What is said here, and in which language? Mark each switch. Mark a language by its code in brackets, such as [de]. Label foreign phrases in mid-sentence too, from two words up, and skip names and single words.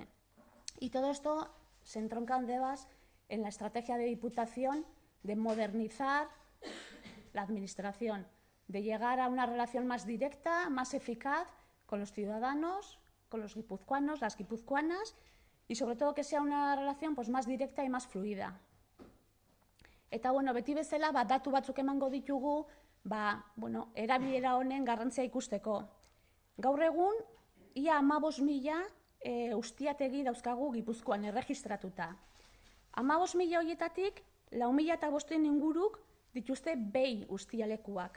[es] Y todo esto se entronca además en la estrategia de Diputación de modernizar la administración, de llegar a una relación más directa, más eficaz con los ciudadanos, con los guipuzcoanos, las guipuzcoanas, y sobre todo que sea una relación pues, más directa y más fluida. [eu] Eta, beti bezala, datu batzuk emango ditugu, erabilera honen garrantzia ikusteko. Gaur egun, ia 15.000 ustiategi dauzkagu Gipuzkoan erregistratuta. 15.000 horietatik, 4.500 inguruk dituzte behi ustialekuak.